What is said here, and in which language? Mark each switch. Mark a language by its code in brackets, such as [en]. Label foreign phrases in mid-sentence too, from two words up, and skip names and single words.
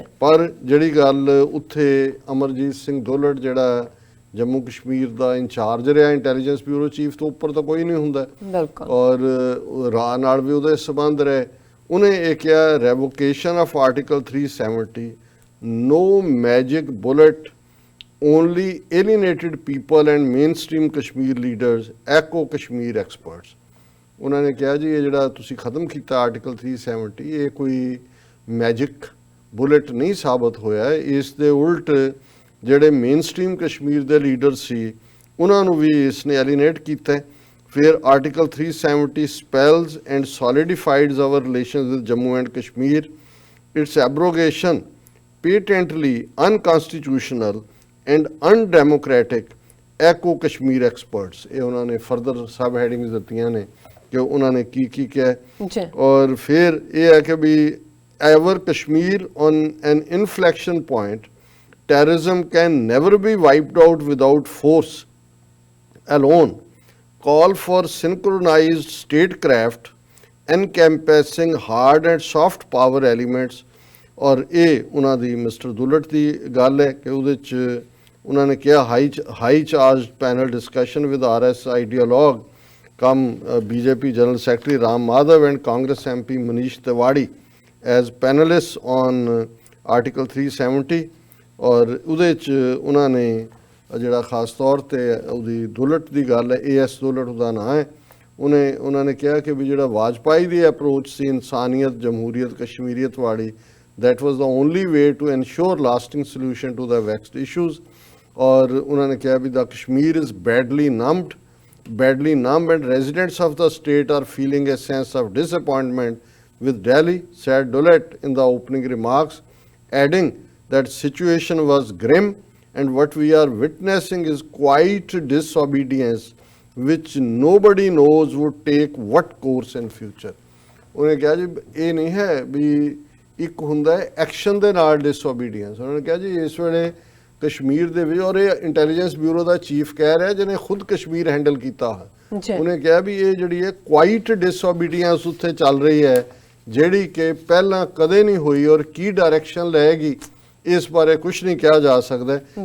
[pa] ਪਰ ਜਿਹੜੀ ਗੱਲ ਉੱਥੇ ਅਮਰਜੀਤ ਸਿੰਘ ਦੁਲਟ ਜਿਹੜਾ ਜੰਮੂ ਕਸ਼ਮੀਰ ਦਾ ਇੰਚਾਰਜ ਰਿਹਾ ਇੰਟੈਲੀਜੈਂਸ ਬਿਊਰੋ ਚੀਫ ਤੋਂ ਉੱਪਰ ਤਾਂ ਕੋਈ ਨਹੀਂ ਹੁੰਦਾ ਔਰ ਰਾਹ ਨਾਲ ਵੀ ਉਹਦੇ ਸੰਬੰਧ ਰਹੇ। ਉਹਨੇ ਇਹ ਕਿਹਾ [en] revocation of Article 370 no magic bullet only alienated people and mainstream Kashmir leaders echo Kashmir experts। [pa] ਉਹਨਾਂ ਨੇ ਕਿਹਾ ਜੀ ਇਹ ਜਿਹੜਾ ਤੁਸੀਂ ਖਤਮ ਕੀਤਾ ਆਰਟੀਕਲ 370 ਇਹ ਕੋਈ [en] magic bullet [pa] ਨਹੀਂ ਸਾਬਤ ਹੋਇਆ। ਇਸ ਦੇ ਉਲਟ ਜਿਹੜੇ ਮੇਨਸਟ੍ਰੀਮ ਕਸ਼ਮੀਰ ਦੇ ਲੀਡਰ ਸੀ ਉਹਨਾਂ ਨੂੰ ਵੀ ਇਸ ਨੇ ਐਲੀਨੇਟ ਕੀਤਾ। [en] ਫਿਰ ਆਰਟੀਕਲ 370 spells and solidifies our relations with Jammu and Kashmir, its abrogation patently unconstitutional and undemocratic echo Kashmir experts। [pa] ਇਹ ਉਹਨਾਂ ਨੇ ਫਰਦਰ ਸਬ ਹੈਡਿੰਗਸ ਦਿੱਤੀਆਂ ਨੇ ਕਿ ਉਹਨਾਂ ਨੇ ਕੀ ਕਿਹਾ। ਔਰ ਫਿਰ ਇਹ ਹੈ ਕਿ ਵੀ [en] ਐਵਰ ਕਸ਼ਮੀਰ on an inflection point, terrorism can never be wiped out without force alone, call for synchronized statecraft encompassing hard and soft power elements। [pa] ਔਰ ਇਹ ਉਹਨਾਂ ਦੀ ਮਿਸਟਰ ਦੁਲਟ ਦੀ ਗੱਲ ਹੈ ਕਿ ਉਹਦੇ 'ਚ ਉਹਨਾਂ ਨੇ ਕਿਹਾ [en] high charge panel discussion with RS ideologue cum BJP general secretary Ram Madhav and Congress MP Manish Tewari as panelist on Article 370. [pa] ਔਰ ਉਹਦੇ 'ਚ ਉਹਨਾਂ ਨੇ ਜਿਹੜਾ ਖਾਸ ਤੌਰ 'ਤੇ ਉਹਦੀ ਦੁਲਟ ਦੀ ਗੱਲ ਹੈ AS ਦੁਲਟ ਉਹਦਾ ਨਾਂ ਹੈ। ਉਹਨਾਂ ਨੇ ਕਿਹਾ ਕਿ ਵੀ ਜਿਹੜਾ ਵਾਜਪਾਈ ਦੀ ਅਪਰੋਚ ਸੀ ਇਨਸਾਨੀਅਤ ਜਮਹੂਰੀਅਤ ਕਸ਼ਮੀਰੀਅਤ ਵਾਲੀ [en] that was the only way to ensure lasting solution to the vexed issues। [hi] और उन्होंने कहा भी [en] the Kashmir is badly numb and residents of the state are feeling a sense of disappointment with Delhi, said Dullett in the opening remarks, adding that situation was grim and what we are witnessing is quite disobedience which nobody knows would take what course in future. [pa] ਉਹਨੇ ਕਿਹਾ ਜੀ ਇਹ ਨਹੀਂ ਹੈ ਵੀ ਇੱਕ ਹੁੰਦਾ ਹੈ ਐਕਸ਼ਨ ਦੇ ਨਾਲ ਡਿਸਓਬੀਡੀਐਂਸ। ਉਹਨਾਂ ਨੇ ਕਿਹਾ ਜੀ ਇਸ ਵੇਲੇ ਕਸ਼ਮੀਰ ਦੇ ਵਿੱਚ, ਔਰ ਇਹ ਇੰਟੈਲੀਜੈਂਸ ਬਿਊਰੋ ਦਾ ਚੀਫ ਕਹਿ ਰਿਹਾ ਜਿਹਨੇ ਖੁਦ ਕਸ਼ਮੀਰ ਹੈਂਡਲ ਕੀਤਾ ਹੈ, ਉਹਨੇ ਕਿਹਾ ਵੀ ਇਹ ਜਿਹੜੀ ਹੈ [en] quiet disobedience [pa] ਉੱਥੇ ਚੱਲ ਰਹੀ ਹੈ ਜਿਹੜੀ ਕਿ ਪਹਿਲਾਂ ਕਦੇ ਨਹੀਂ ਹੋਈ, ਔਰ ਕੀ ਡਾਇਰੈਕਸ਼ਨ ਲਏਗੀ ਇਸ ਬਾਰੇ ਕੁਝ ਨਹੀਂ ਕਿਹਾ ਜਾ ਸਕਦਾ।